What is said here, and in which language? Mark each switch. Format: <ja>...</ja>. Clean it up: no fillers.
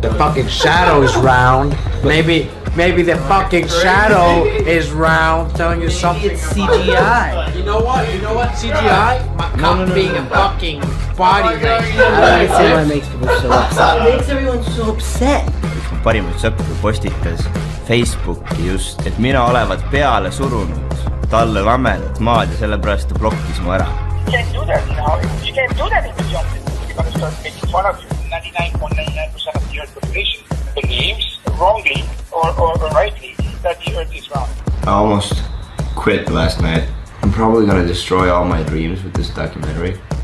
<en>The fucking shadow is round. Maybe the fucking shadow is round, telling you something. It's CGI. You know what? CGI? My cup being a fucking body ring. I don't see why it makes people so upset. It makes everyone so upset.</en> <et>Üks mu parimaid sõpru postitas Facebooki just, et mina olevat peale surunud talle lamedad maad ja sellepärast ta blokkis mu ära.</et> <en>You can't do that, you know. You can't do that in the justice. You're going to start making fun of 99.99% of the Earth population believes wrongly or rightly that the Earth is round. I almost quit last night. I'm probably gonna destroy all my dreams with this documentary.</en>